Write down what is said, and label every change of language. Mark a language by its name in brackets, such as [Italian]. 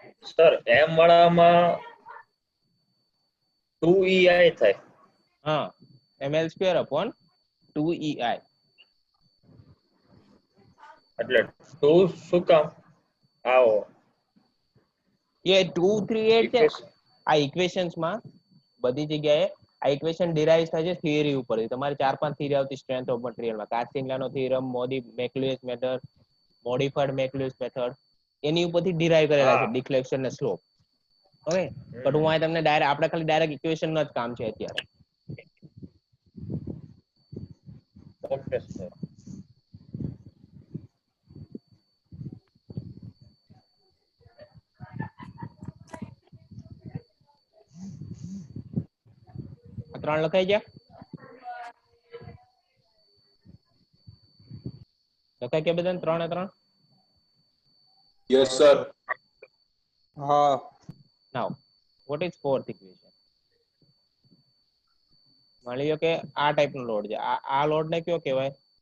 [Gujarati] Sir M વાળામાં 2EI થાય [Hindi] हाँ, ml² upon 2EI। [Gujarati] એટલે 2 શું કામ આવો ये 2, 3, 8 છે [English] equation [Gujarati] આ ઇક્વેશન્સ માં બધી જગ્યાએ આ ઇક્વેશન ડિરાઇવ થાય છે થિયરી ઉપરથી। તમારે 4-5 થિયરી આવતી સ્ટ્રેન્થ ઓફ મટીરીયલ માં, કાસ્ટિંગલાનો થિયરમ, મેકલ્યુએસ મેથડ, મોડિફાઈડ મેકલ્યુએસ મેથડ, એની ઉપરથી ડિરાઇવ કરેલા છે ડિફ્લેક્શન ને સ્લોપ। ઓકે, બટ હું આ તમને ડાયરેક્ટ આપણે ખાલી ડાયરેક્ટ ઇક્વેશન નો જ કામ છે અત્યારે। ઓકે સર આ ત્રણ લખાઈ ગયા? લખાઈ ગયા બધાને 3 ને 3? Yes sir [English] Now, what is fourth equation? [Gujarati] માની લો કે આ ટાઈપનો લોડ છે, આ લોડ ને કયો કહેવાય?